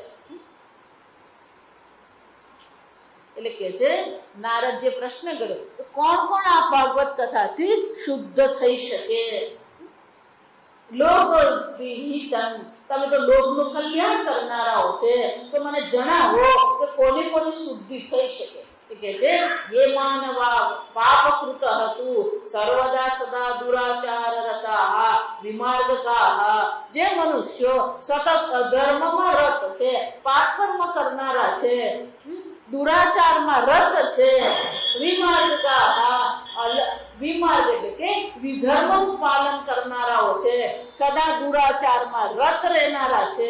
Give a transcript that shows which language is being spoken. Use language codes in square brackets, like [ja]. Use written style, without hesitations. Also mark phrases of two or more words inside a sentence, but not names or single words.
[gu] એટલે કે છે નારદજીએ પ્રશ્ન કર્યો તો કોણ કોણ આ ભાગવત કથાથી શુદ્ધ થઈ શકે? [sa] लोक विहितं. [gu] તમે તો લોકનું કલ્યાણ કરનારાઓ છે, તો મને જણાવો કે કોની કોની શુદ્ધિ થઈ શકે. કે છે [sa] ये मानवा पापकृत हतु सर्वदा सदा दुराचार रता विमार्गका. [gu] જે મનુષ્યો સતત અધર્મમાં રત છે, પાપ કર્મ કરનારા છે, દુરાચારમાં રત છે. વિમાર્ગકા, વિમાર્ગ એટલે કે વિધર્મનું પાલન કરનારાઓ છે, સદા દુરાચારમાં રત રહેનારા છે.